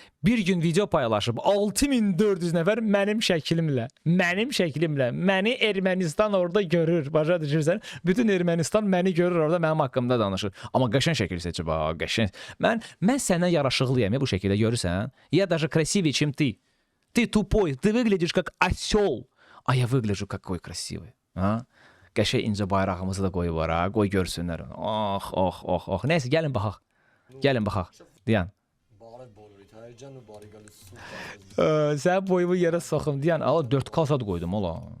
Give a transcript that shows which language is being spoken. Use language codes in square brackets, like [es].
[az] Bir gün video paylaşıb 6400 nəfər mənim şəklimlə. Məni Ermənistan orada görür. Başa düşürsən? Bütün Ermənistan məni görür orada mənim haqqımda danışır. Amma qəşəng şəkil seçib ha, qəşəng. Mən səndən yaraşıqlıyam bu şəkildə görürsən? [ru] Я даже красивее, чем ты. Ты тупой, ты выглядишь как осел. А я выгляжу какой красивый. Ha? [az] Qəşəng incə bayrağımızı da qoyubar ha, qoy görsünlər. Oh. Nəysə, gəlin baxaq. Deyən. Sən boyumu yerə soxum deyən. Ala 4K sad qoydum ola.